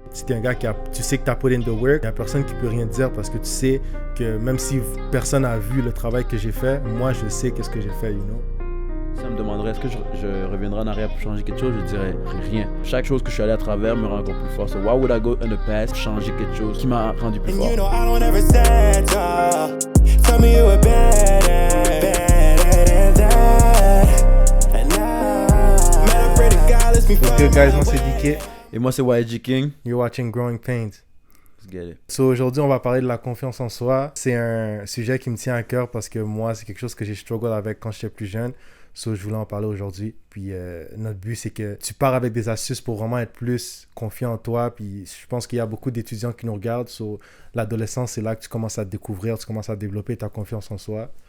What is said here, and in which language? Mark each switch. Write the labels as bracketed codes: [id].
[fr] Si t'es un gars tu sais que t'as [en] put in the work, [fr] il y a personne qui peut rien te dire parce que tu sais que même si personne n'a vu le travail que j'ai fait, moi je sais qu'est-ce que j'ai fait, [en] you know. [fr] Si on me demanderait est-ce que je reviendrai en arrière pour changer quelque chose, je dirais rien. Chaque chose que je suis allé à travers me rend encore plus fort. [en] So why would I go in the past [fr] pour changer quelque chose qui m'a rendu plus fort? [en] And you know I don't ever settle. Tell me you were better than that. And now, man, I'm pretty God, let's be What's good, guys? [fr] Moi c'est DK. Et moi c'est YG King. [en] You're watching Growing Pains. Let's get it. [fr] So aujourd'hui on va parler de la confiance en soi. C'est un sujet qui me tient à cœur parce que moi c'est quelque chose que j'ai struggle avec quand j'étais plus jeune. So, je voulais en parler aujourd'hui. Puis notre but, c'est que tu pars avec des astuces pour vraiment être plus confiant en toi. Puis je pense qu'il y a beaucoup d'étudiants qui nous regardent. So, l'adolescence, c'est là que tu commences à te découvrir, tu commences à développer ta confiance en soi.